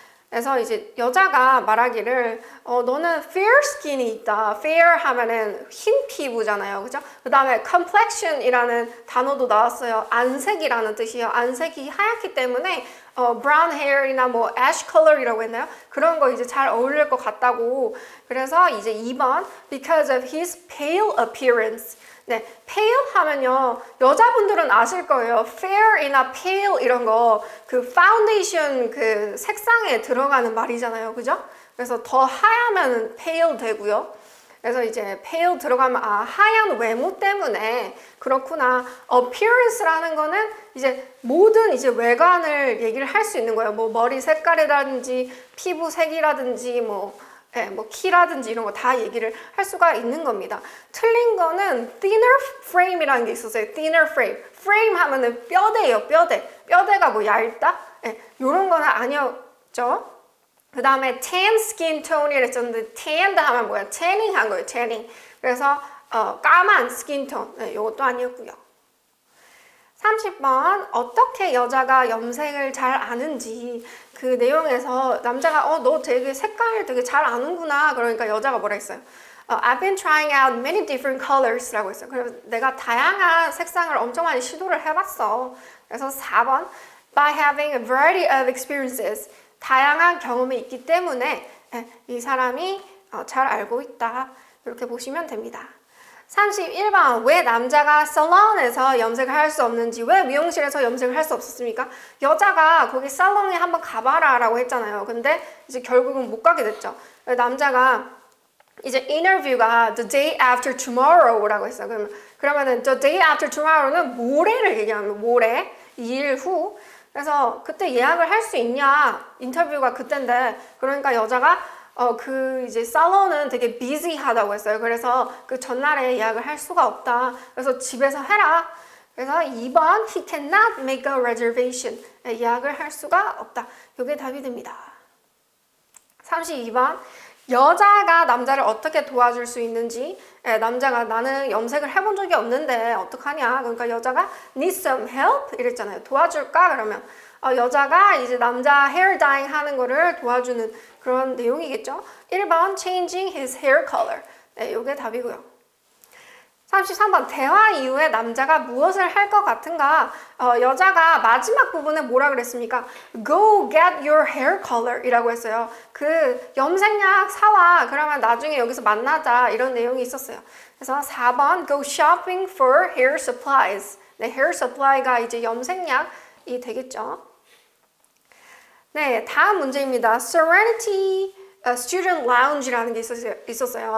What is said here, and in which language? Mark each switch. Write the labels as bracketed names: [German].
[Korean] 그래서 이제 여자가 말하기를 너는 fair skin이 있다. fair 하면은 흰 피부잖아요. 그죠? 그 다음에 complexion이라는 단어도 나왔어요. 안색이라는 뜻이에요. 안색이 하얗기 때문에 brown hair이나 뭐 ash color이라고 했나요? 그런 거 이제 잘 어울릴 것 같다고. 그래서 이제 2번 [English] because of his pale appearance. [Korean] 네, pale 하면요 여자분들은 아실 거예요. fair이나 pale 이런 거 그 파운데이션 그 색상에 들어가는 말이잖아요. 그죠? 그래서 더 하얗면 pale 되고요. 그래서 이제 pale 들어가면 하얀 외모 때문에 그렇구나. appearance라는 거는 이제 모든 이제 외관을 얘기를 할 수 있는 거예요. 뭐 머리 색깔이라든지 피부 색이라든지 뭐 키라든지 이런 거 다 얘기를 할 수가 있는 겁니다. 틀린 거는 thinner frame이라는 게 있었어요. [English] thinner frame. [Korean] frame 하면은 뼈대예요, 뼈대. 뼈대가 뭐 얇다? 요런 거는 아니었죠. 그 다음에 tan skin tone이라 했었는데 tanned 하면 뭐야? tanning 한 거예요, tanning. 그래서 까만 skin tone. 요것도 아니었고요. 30번 어떻게 여자가 염색을 잘 아는지 그 내용에서 남자가 너 되게 색깔 되게 잘 아는구나. 그러니까 여자가 뭐라 했어요? [English] I've been trying out many different colors [Korean] 라고 했어요. 그래서 내가 다양한 색상을 엄청 많이 시도를 해봤어. 그래서 4번 [English] by having a variety of experiences [Korean] 다양한 경험이 있기 때문에 이 사람이 잘 알고 있다. 이렇게 보시면 됩니다. 31번 왜 남자가 살론에서 염색을 할 수 없는지 왜 미용실에서 염색을 할 수 없었습니까? 여자가 거기 살롱에 한번 가봐라 라고 했잖아요. 근데 이제 결국은 못 가게 됐죠. 남자가 이제 인터뷰가 [English] the day after tomorrow [Korean] 라고 했어요. 그러면 그러면은 [English] the day after tomorrow [Korean] 는 모레를 얘기하는 모레, 2일 후. 그래서 그때 예약을 할 수 있냐? 인터뷰가 그때인데 그러니까 여자가 이제 살론은 되게 비지하다고 했어요. 그래서 그 전날에 예약을 할 수가 없다. 그래서 집에서 해라. 그래서 2번 [English] he cannot make a reservation. [Korean] 예약을 할 수가 없다. 이게 답이 됩니다. 32번 여자가 남자를 어떻게 도와줄 수 있는지 남자가 나는 염색을 해본 적이 없는데 어떡하냐 그러니까 여자가 [English] need some help [Korean] 이랬잖아요. 도와줄까 그러면 여자가 이제 남자 헤어 다잉 하는 거를 도와주는 그런 내용이겠죠. 1번 [English] changing his hair color [Korean] 네, 이게 답이고요. 33번 대화 이후에 남자가 무엇을 할 것 같은가 여자가 마지막 부분에 뭐라 그랬습니까? [English] Go get your hair color [Korean] 이라고 했어요. 그 염색약 사와 그러면 나중에 여기서 만나자 이런 내용이 있었어요. 그래서 4번 [English] Go shopping for hair supplies [Korean] 네, hair supply가 이제 염색약이 되겠죠. 네, 다음 문제입니다. Serenity Student Lounge라는 게 있었어요.